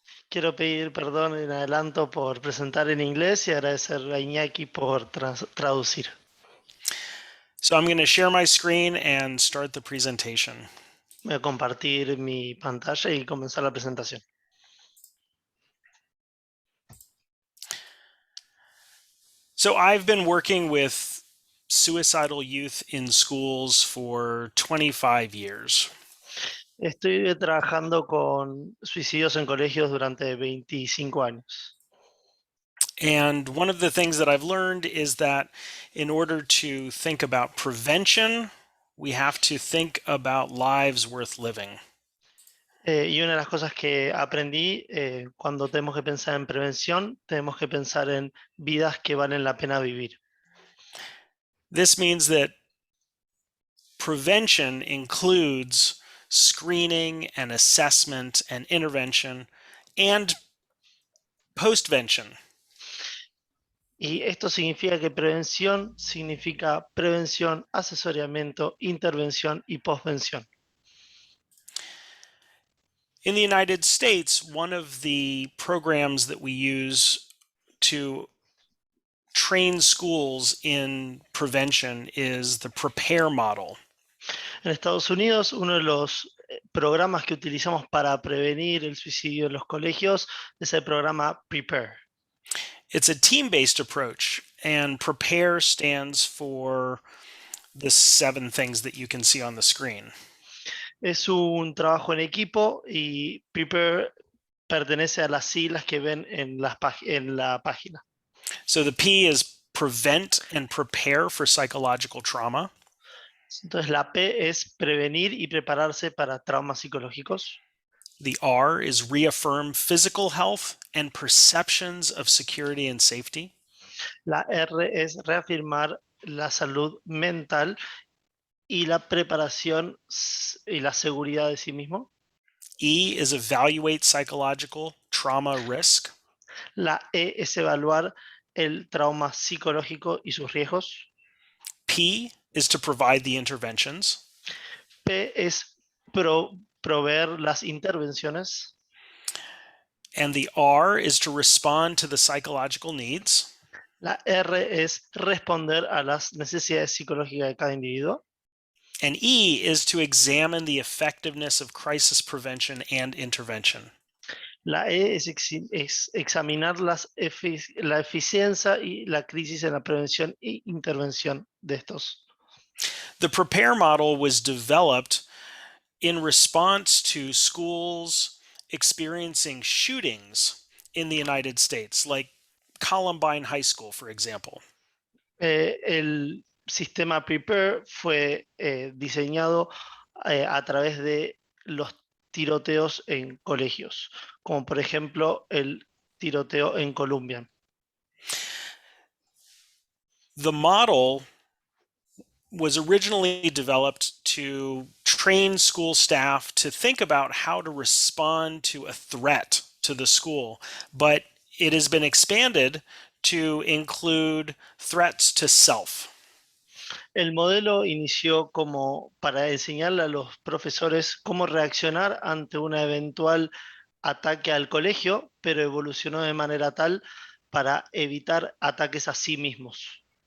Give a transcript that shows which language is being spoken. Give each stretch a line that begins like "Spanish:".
Spanish: Quiero pedir perdón en adelanto por presentar en inglés y agradecer a Iñaki por traducir.
English: So I'm going to share my screen and start the presentation.
Spanish: Voy a compartir mi pantalla y comenzar la presentación.
English: So I've been working with suicidal youth in schools for 25 years.
Spanish: Estoy trabajando con suicidios en colegios durante 25 años.
English: And one of the things that I've learned is that in order to think about prevention, we have to think about lives worth living.
Spanish: Y una de las cosas que aprendí, cuando tenemos que pensar en prevención, tenemos que pensar en vidas que valen la pena vivir.
English: This means that prevention includes screening and assessment and intervention and postvention.
Spanish: Y esto significa que prevención significa prevención, asesoramiento, intervención y postvención.
English: In the United States, one of the programs that we use to train schools in prevention is the PREPARE model.
Spanish: En Estados Unidos, uno de los programas que utilizamos para prevenir el suicidio en los colegios es el programa PREPARE.
English: It's a team-based approach, and PREPARE stands for the 7 things that you can see on the screen.
Spanish: Es un trabajo en equipo y PREPARE pertenece a las siglas que ven en la página.
English: So the P is prevent and prepare for psychological trauma.
Spanish: Entonces la P es prevenir y prepararse para traumas psicológicos.
English: The R is reaffirm physical health and perceptions of security and safety.
Spanish: La R es reafirmar la salud mental y la preparación y la seguridad de sí mismo.
English: E is evaluate psychological trauma risk.
Spanish: La E es evaluar el trauma psicológico y sus riesgos.
English: P is to provide the interventions.
Spanish: P es proveer las intervenciones.
English: And the R is to respond to the psychological needs.
Spanish: La R es responder a las necesidades psicológicas de cada individuo.
English: And E is to examine the effectiveness of crisis prevention and intervention.
Spanish: La E es examinar la eficiencia y la crisis en la prevención e intervención de estos.
English: The PREPARE model was developed in response to schools experiencing shootings in the United States, like Columbine High School, for example.
Spanish: El sistema PREPARE fue diseñado a través de los tiroteos en colegios, como por ejemplo el tiroteo en Columbia.
English: The model was originally developed to train school staff to think about how to respond to a threat to the school, but it has been expanded to include threats to self.
Spanish: El modelo inició como para enseñarle a los profesores cómo reaccionar ante un eventual ataque al colegio, pero evolucionó de manera tal para evitar ataques a sí mismos.